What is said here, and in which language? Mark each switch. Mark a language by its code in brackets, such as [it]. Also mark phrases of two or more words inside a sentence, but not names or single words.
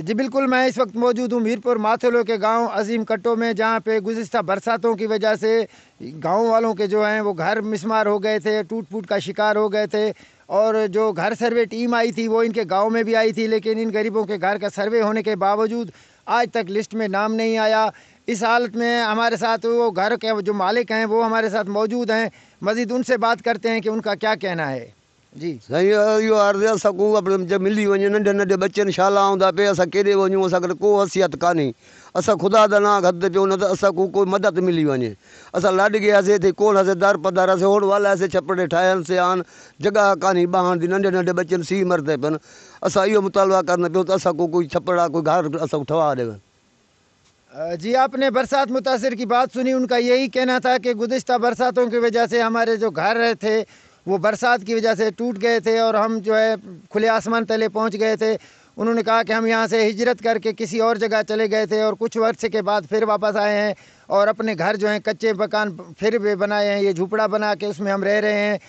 [ur] جی بالکل، میں اس وقت موجود ہوں میرپور ماتھیلو کے گاؤں عظیم کٹو میں، جہاں پہ گزشتہ برساتوں کی وجہ سے گاؤں والوں کے جو ہیں وہ گھر مسمار ہو گئے تھے، ٹوٹ پھوٹ کا شکار ہو گئے تھے اور جو گھر سروے ٹیم آئی تھی وہ ان کے گاؤں میں بھی آئی تھی، لیکن ان غریبوں کے گھر کا سروے ہونے کے باوجود آج تک لسٹ میں نام نہیں آیا. اس حالت میں ہمارے ساتھ وہ گھر کے جو مالک ہیں وہ ہمارے ساتھ موجود ہیں. مزید ان سے بات کرتے ہیں کہ ان کا کیا کہنا ہے. जी [sd] साईं, इहो अर्ज़ु आहे असांखे अपने जब मिली वञे, नंढे नंढे बच्चनि शाला आउँदा पे, असां केॾे वञूं, असांखे को हसियत कान्हे। असां ख़ुदा दा नां हथ पियो न त असांखे कोई मदद मिली वञे। असां लाॾ गयासीं, हिते कोन हुआसीं, दर पधारासीं, होड़ वालासीं, छपड़े ठाहियासीं, आन जॻह कान्हे ॿाहण दी, नंढे नंढे बच्चनि सीउ मरते पियो। असां इहो मुतालबा करन पियो त असांखे कोई छपड़ा, कोई घर असांखे ठवा ॾिए। [ur] जी, آپ نے برسات متاثر کی بات سنی۔ ان کا یہی کہنا تھا کہ گزشتہ برساتوں کی وجہ سے ہمارے جو گھر تھے وہ برسات کی وجہ سے ٹوٹ گئے تھے اور ہم جو ہے کھلے آسمان تلے پہنچ گئے تھے. انہوں نے کہا کہ ہم یہاں سے ہجرت کر کے کسی اور جگہ چلے گئے تھے اور کچھ ورشے کے بعد پھر واپس آئے ہیں اور اپنے گھر جو ہیں کچے مکان پھر بھی بنائے ہیں، یہ جھپڑا بنا کے اس میں ہم رہ رہے ہیں.